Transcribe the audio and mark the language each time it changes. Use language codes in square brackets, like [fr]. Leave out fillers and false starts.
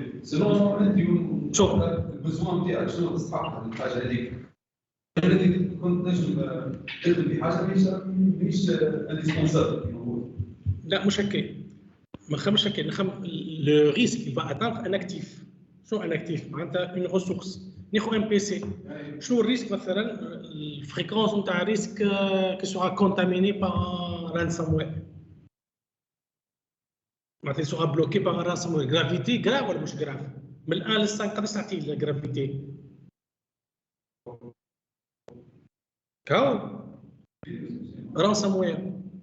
[fr] Selon le besoin [ar] نتاعك شنو تستحق الحاجه هذيك. الذي كنت نجم تخدم بحاجه مش indispensable. لا مش هكا. ما نخممش هكا. [fr] Le risque il va atteindre un actif. شنو un actif؟ معناتها une ressource. ناخذ un PC. [ar] شنو الريسك مثلا؟ الفريكونس نتاع ريسك [fr] qui sera contaminé par un ransomware. معناتها il sera bloqué par un ransomware. [ar] Gravité grave ولا مش grave؟ من 1 ل 5 قداش تعطي لا gravité؟ كاو ransomware.